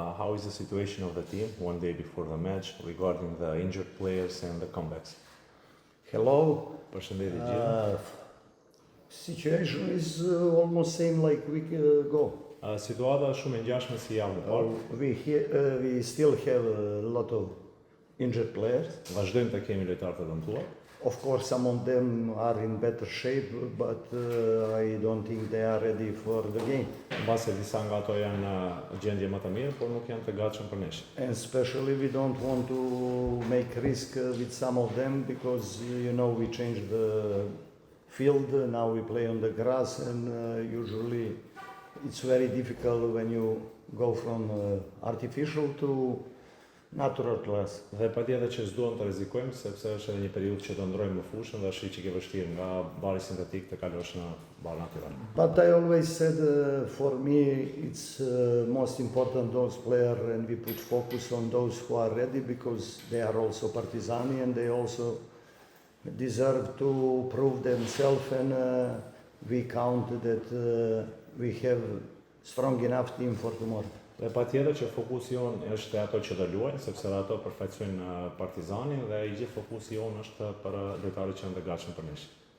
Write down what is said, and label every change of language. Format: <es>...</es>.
<en>How is the situation of the team one day before the match regarding the injured players and the comebacks? Hello.</en> <sq>Përshëndetje gjithë.</sq> <en>Situation is almost same like week ago.</en> <sq>Situata është shumë e ngjashme si javën e parë.</sq> <en>We still have a lot of injured players.</en> <sq>Vazhdojmë të kemi lojtarë të dëmtuar.</sq> <en>Of course, some of them are in better shape, but I don't think they are ready for the game.</en> <sq>Mbase disa nga ato janë në gjendje më të mirë, por nuk janë të gatshëm për nesër.</sq> <en>And especially we don't want to make risk with some of them because we changed the field. Now we play on the grass, and usually it's very difficult when you go from artificial to natural grass.</en> <sq>Dhe patjetër që s'duam të rrezikojmë sepse është edhe një periudhë që do ndrojmë më fushën dhe është që ke vështirë nga bari sintetik të kalosh në bar natyral.</sq> <en>But I always said for me it's most important those players, and we put focus on those who are ready because they are also Partizani and they also deserve to prove themselves, and we count that we have strong enough team for tomorrow.</en> <sq>Dhe patjetër që fokusi jonë është te ato që do luajnë, sepse edhe ato përfaqësojnë Partizanin dhe i gjithë fokusi jonë është për lojtarët që janë të gatshëm për nesër.</sq>